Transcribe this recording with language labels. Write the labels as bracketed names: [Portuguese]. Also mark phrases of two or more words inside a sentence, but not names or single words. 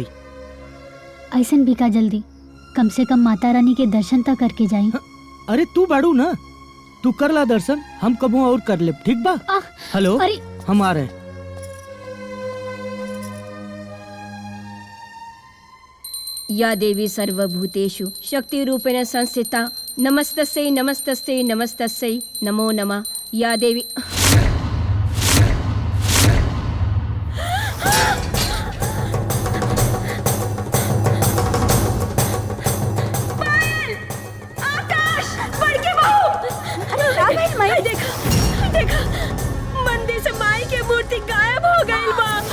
[Bhojpuri] ऐसन भी का जल्दी, कम से कम माता रानी के दर्शन तक करके जाई। अरे तू बाड़ू ना, तू कर ला दर्शन, हम कबो और कर ले। ठीक बा? हेलो, अरे हम आ रहे। [Sanskrit] या देवी सर्वभूतेषु शक्ति रूपेण संस्थिता नमस्तस्यै नमस्तस्यै नमस्तस्यै नमो नमः। या देवी [Bhojpuri] आकाश, बड़की बहू। अरे देखा देखा, मंदिर से माई के मूर्ति गायब हो गई बा।